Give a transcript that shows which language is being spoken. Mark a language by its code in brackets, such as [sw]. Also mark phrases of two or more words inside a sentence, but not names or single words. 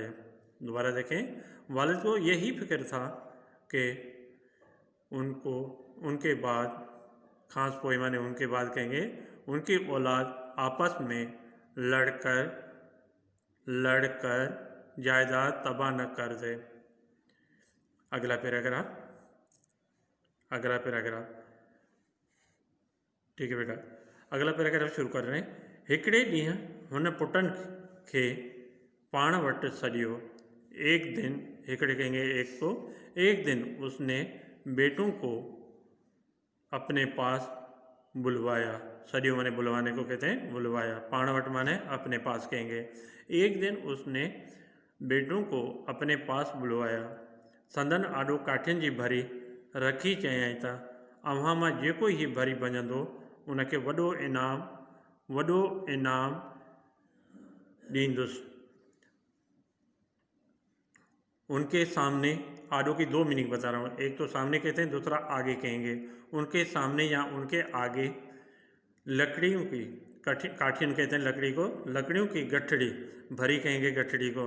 [hi] दोबारा देखें, वालिद को यही फिक्र था कि उनके बाद, खास पोई माने उनके बाद कहेंगे, उनकी औलाद आपस में लड़कर जायदाद तबाह न कर दे। अगला पैराग्राफ, ठीक है बेटा। अगला पैराग्राफ शुरू कर रहे हैं। [sd] हिकिड़े ॾींहुं हुन पुटनि खे पाण वटि सॾियो। [hi] एक दिन, हिकिड़े कहेंगे एक को, एक दिन उसने बेटों को अपने पास बुलवाया। सॾियो माने बुलवाने को कहते हैं, बुलवाया। [sd] पाण वटि [hi] माने अपने पास कहेंगे। एक दिन उसने बेटों को अपने पास बुलवाया। [sd] संदन आॾो काठियुनि जी भरी रखी चयाईं त अव्हां मां जेको ही भरी भञंदो उनखे वॾो इनाम ॾींदुसि। [hi] उनके सामने, आडो की 2 मीनिंग बता रहा हूँ, एक तो सामने कहते हैं, दूसरा आगे कहेंगे। उनके सामने या उनके आगे लकड़ियों की, काठियन कहते हैं लकड़ी को, लकड़ियों की गठड़ी भरी कहेंगे गठड़ी को।